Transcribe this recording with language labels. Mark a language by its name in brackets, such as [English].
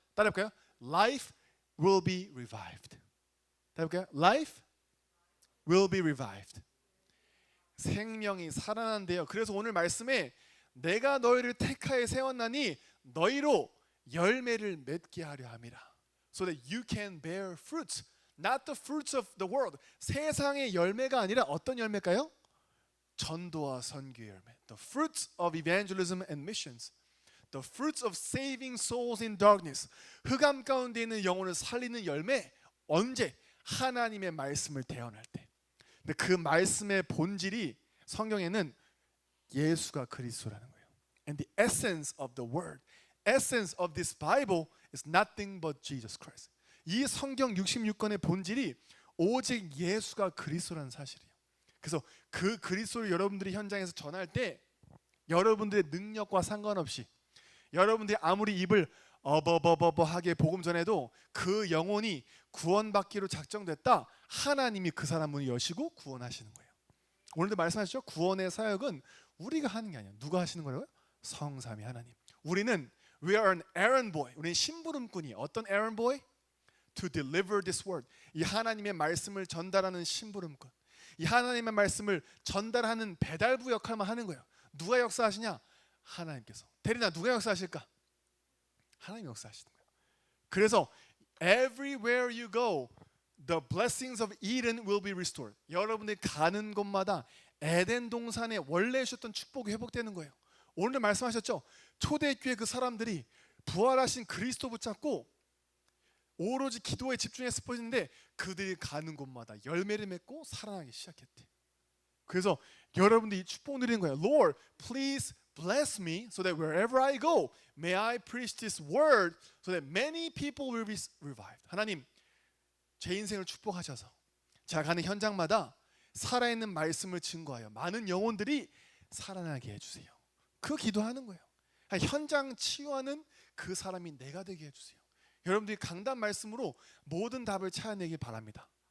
[English] 따라해볼까요? Life will be revived. 따라해볼까요? Life will be revived. 생명이 살아난대요. [Korean] 그래서 오늘 말씀에 내가 너희를 택하여 세웠나니 너희로 열매를 맺게 하려 함이라. [English] So that you can bear fruits, not the fruits of the world. [Korean] 세상의 열매가 아니라 어떤 열매일까요? 전도와 선교 열매. [English] The fruits of evangelism and missions. The fruits of saving souls in darkness. [Korean] 흑암 가운데 있는 영혼을 살리는 열매. 언제? 하나님의 말씀을 대언할 때. 근데 그 말씀의 본질이 성경에는 예수가 그리스도라는 거예요. [English] And the essence of the word, essence of this Bible is nothing but Jesus Christ. [Korean] 이 성경 66권의 본질이 오직 예수가 그리스도라는 사실이에요. 그래서 그 그리스도를 여러분들이 현장에서 전할 때 여러분들의 능력과 상관없이 여러분들이 아무리 입을 어버버버버하게 복음 전해도 그 영혼이 구원받기로 작정됐다. 하나님이 그 사람 문을 여시고 구원하시는 거예요. 오늘도 말씀하셨죠? 구원의 사역은 우리가 하는 게 아니야. 누가 하시는 거라고요? 성삼위 하나님. [English] 우리는 we are an errand boy. [Korean] 우리는 심부름꾼이에요. [English] 어떤 errand boy? To deliver this word. [Korean] 이 하나님의 말씀을 전달하는 심부름꾼. 이 하나님의 말씀을 전달하는 배달부 역할만 하는 거예요. 누가 역사하시냐? 하나님께서. 대리나 누가 역사하실까? 하나님이 역사하시는 거예요. [English] 그래서 everywhere you go, the blessings of Eden will be restored. [Korean] 여러분들이 가는 곳마다 에덴 동산에 원래 주셨던 축복이 회복되는 거예요. 오늘 말씀하셨죠? 초대교회 그 사람들이 부활하신 그리스도 붙잡고 오로지 기도에 집중해서 퍼지는데 그들이 가는 곳마다 열매를 맺고 살아나기 시작했대. 그래서 여러분들이 축복 누리는 거예요. [English] Lord, please bless me so that wherever I go, may I preach this word so that many people will be revived. [Korean] 하나님, 제 인생을 축복하셔서 제가 가는 현장마다 살아있는 말씀을 증거하여 많은 영혼들이 살아나게 해주세요. 그 기도하는 거예요. 현장 치유하는 그 사람이 내가 되게 해주세요. 여러분들이 강단 말씀으로 모든 답을 찾아내길 바랍니다.